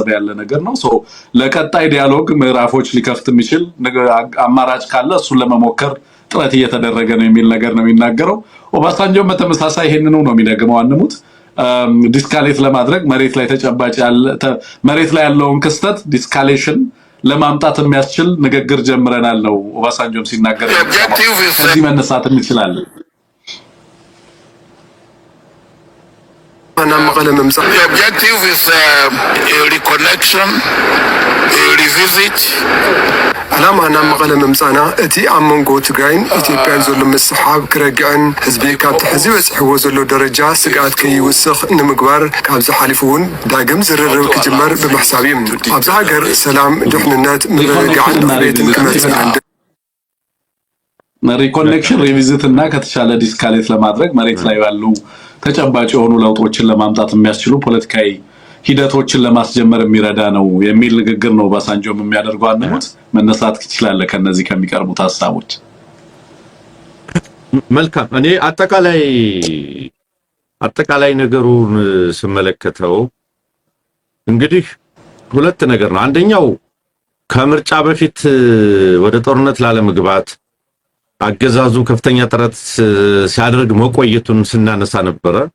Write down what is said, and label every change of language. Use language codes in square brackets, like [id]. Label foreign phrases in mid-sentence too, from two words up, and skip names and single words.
[am] ያለ ነገር ነው። ለቀጣይ ዲያሎግ ምዕራፎች ሊከፍት የሚችል አማራጭ ካለ እሱን ለመሞከር ጥረት እየተደረገ ነው የሚል ነገር ነው የሚናገረው። ኦባሳንጆም በተመሳሳይ ይሄንኑ ነው የሚደግመው። አንሙት ዲስካሌት ለማድረግ መሬት ላይ ተጨባጭ መሬት ላይ ያለውን ክስተት ዲስካሌሽን ለማምጣት የሚያስችል ንግግር ጀምረናል ነው ኦባሳንጆም ሲናገር። ከዚህ መነሳት እንችላለን። [en] The objective is a reconnection, a revisit. [ti] ዓላማና መቐለ ምምፃና እቲ ኣብ መንጎ ትግራይን ኢትዮጵያን ዘሎ ምስሓብ ክረግዕን ህዝቢ ካብቲ ሕዚ በፅሕዎ ዘሎ ደረጃ ስግኣት ከይውስኽ ንምግባር ካብዚ ሓሊፉ እውን ዳግም ዝርርብ ክጅመር ብምሕሳብ እዩ። ኣብዚ ሃገር ሰላም፣ ድሕንነት፣ ምርግጋዕን ዕብየትን ክመፅእ [en] reconnection revisit [am] እና ከተቻለ ዲስካሌት ለማድረግ መሬት ላይ ያሉ ተጨባጭ የሆኑ ለውጦችን ለማምጣት የሚያስችሉ ፖለቲካዊ ሂደቶችን ለማስጀመር የሚረዳ ነው የሚል ንግግር ነው ኦባሳንጆም የሚያደርገው። አንሙት መነሳት ይችላል ከነዚህ ከሚቀርቡት ሐሳቦች። መልካም እኔ አጠቃላይ ነገሩን ስመለከተው እንግዲህ ሁለት ነገር ነው። አንደኛው ከምርጫ በፊት ወደ ጦርነት ላለመግባት አገዛዙ ከፍተኛ ጥረት ሲያደርግ መቆየቱን ስናነሳ ነበር።